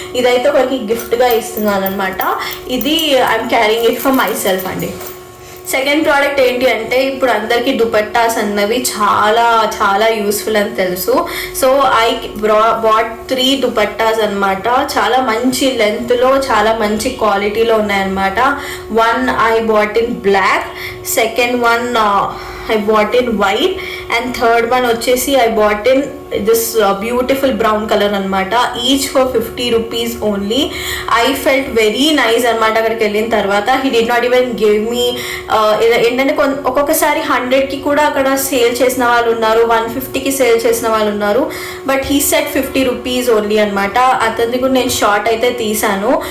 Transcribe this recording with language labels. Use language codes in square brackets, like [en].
[te] ఇదైతే ఒకరికి గిఫ్ట్గా ఇస్తున్నాను అనమాట. ఇది [en] I'm carrying it for myself [te] అండి. సెకండ్ ప్రోడక్ట్ ఏంటి అంటే, ఇప్పుడు అందరికీ దుపట్టాస్ అన్నవి చాలా చాలా యూస్ఫుల్ అని తెలుసు. [en] So I bought 3 dupattas అనమాట. [te] చాలా మంచి లెంత్లో, చాలా మంచి క్వాలిటీలో ఉన్నాయన్నమాట. [en] One I bought in black, second one I bought in white, and third one వచ్చేసి I bought in this beautiful brown color అనమాట. Each for 50 rupees only. I felt very nice [te] అనమాట అక్కడికి వెళ్ళిన తర్వాత. [en] he did not even give me [te] ఏంటంటే ఒక్కొక్కసారి 100కి కూడా అక్కడ సేల్ చేసిన వాళ్ళు ఉన్నారు, 150కి సేల్ చేసిన వాళ్ళు ఉన్నారు. [en] but he set 50 rupees only [te] అనమాట. అతనికి కూడా నేను షార్ట్ అయితే తీసాను.